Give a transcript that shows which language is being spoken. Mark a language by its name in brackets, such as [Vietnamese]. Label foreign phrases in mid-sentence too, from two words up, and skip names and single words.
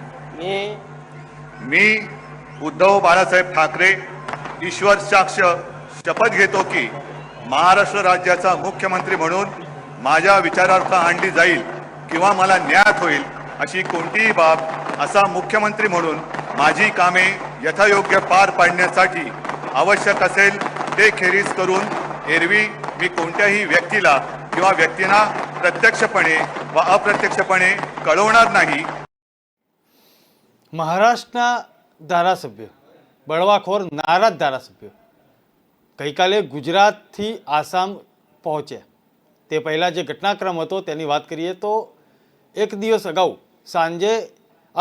[Marathi] मी उद्धव बाळासाहेब ठाकरे ईश्वर साक्ष शपथ घेतो की महाराष्ट्र राज्याचा मुख्यमंत्री म्हणून माझ्या विचारार्थ आणली जाईल किंवा मला न्याय होईल अशी कोणतीही बाब असा मुख्यमंत्री म्हणून माझी कामे यथायोग्य पार पाडण्यासाठी आवश्यक असेल ते खेरीज करून एरवी मी कोणत्याही व्यक्तीला किंवा व्यक्तींना प्रत्यक्षपणे व अप्रत्यक्षपणे कळवणार नाही। [Gujarati] મહારાષ્ટ્રના ધારાસભ્ય, બળવાખોર નારાજ ધારાસભ્ય ગઈકાલે ગુજરાતથી આસામ પહોંચ્યા। તે પહેલાં જે ઘટનાક્રમ હતો તેની વાત કરીએ તો એક દિવસ અગાઉ સાંજે આ